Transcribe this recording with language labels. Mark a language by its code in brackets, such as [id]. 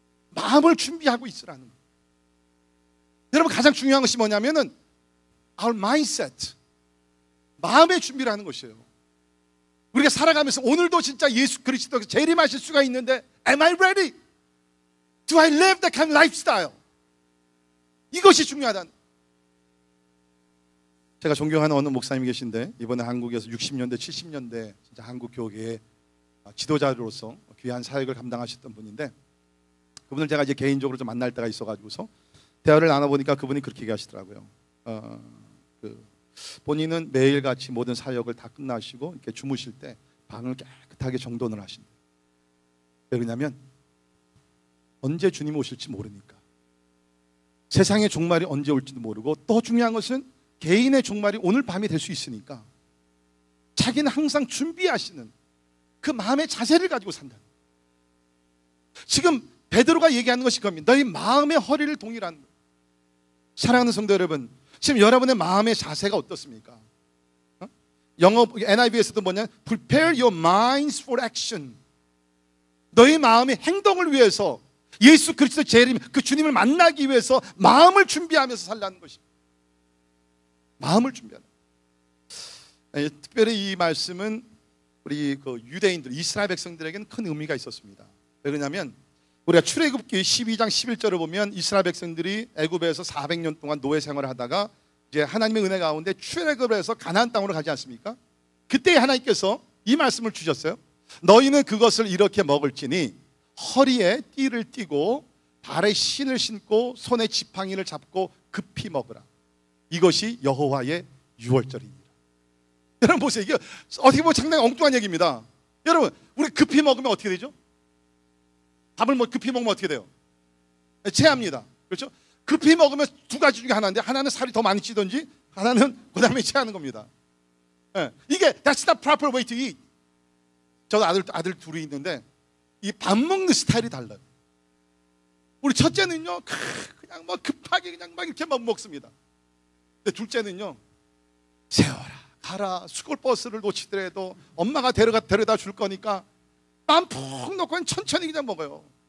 [ko] 마음을 준비하고 있으라는 거예요. 여러분 가장 중요한 것이 뭐냐면은 [en] our mindset, [ko] 마음의 준비를 하는 것이에요. 우리가 살아가면서 오늘도 진짜 예수 그리스도가 재림하실 수가 있는데 [en] am I ready? Do I live that kind of lifestyle? [ko] 이것이 중요하다는. 제가 존경하는 어느 목사님이 계신데 이번에 한국에서 60년대 70년대 진짜 한국 교계의 지도자로서 귀한 사역을 감당하셨던 분인데, 그분을 제가 이제 개인적으로 좀 만날 때가 있어가지고서 대화를 나눠보니까 그분이 그렇게 얘기하시더라고요. 본인은 매일같이 모든 사역을 다 끝나시고 이렇게 주무실 때 방을 깨끗하게 정돈을 하신대요. 왜 그러냐면 언제 주님이 오실지 모르니까. 세상의 종말이 언제 올지도 모르고, 또 중요한 것은 개인의 종말이 오늘 밤이 될 수 있으니까 자기는 항상 준비하시는 그 마음의 자세를 가지고 산다. 지금 베드로가 얘기하는 것이 겁니다. 너희 마음의 허리를 동이라는 거예요. 사랑하는 성도 여러분, 지금 여러분의 마음의 자세가 어떻습니까? 영어 NIV에서도 뭐냐? [en] Prepare your minds for action. [ko] 너희 마음의 행동을 위해서, 예수 그리스도 재림, 그 주님을 만나기 위해서 마음을 준비하면서 살라는 것입니다. 마음을 준비하는. 특별히 이 말씀은 우리 그 유대인들, 이스라엘 백성들에게는 큰 의미가 있었습니다. 왜 그러냐면 우리가 출애굽기 12장 11절을 보면 이스라엘 백성들이 애굽에서 400년 동안 노예 생활을 하다가 이제 하나님의 은혜 가운데 출애굽을 해서 가나안 땅으로 가지 않습니까? 그때 하나님께서 이 말씀을 주셨어요. 너희는 그것을 이렇게 먹을지니 허리에 띠를 띠고 발에 신을 신고 손에 지팡이를 잡고 급히 먹으라. 이것이 여호와의 유월절입니다. 여러분 보세요. 이게 어떻게 보면 상당히 엉뚱한 얘기입니다. 여러분, 우리 급히 먹으면 어떻게 되죠? 밥을 급히 먹으면 어떻게 돼요? 체합니다. 그렇죠? 급히 먹으면 두 가지 중에 하나인데, 하나는 살이 더 많이 찌든지, 하나는 그 다음에 체하는 겁니다. 이게 [en] that's the proper way to eat. [ko] 저도 아들 둘이 있는데 이 밥 먹는 스타일이 달라요. 우리 첫째는요, 그냥 뭐 급하게 그냥 막 이렇게 막 먹습니다. 근데 둘째는요, 세워라, 가라, 스쿨버스를 놓치더라도 엄마가 데려다 줄 거니까 맘 푹 놓고 천천히 그냥 먹어요.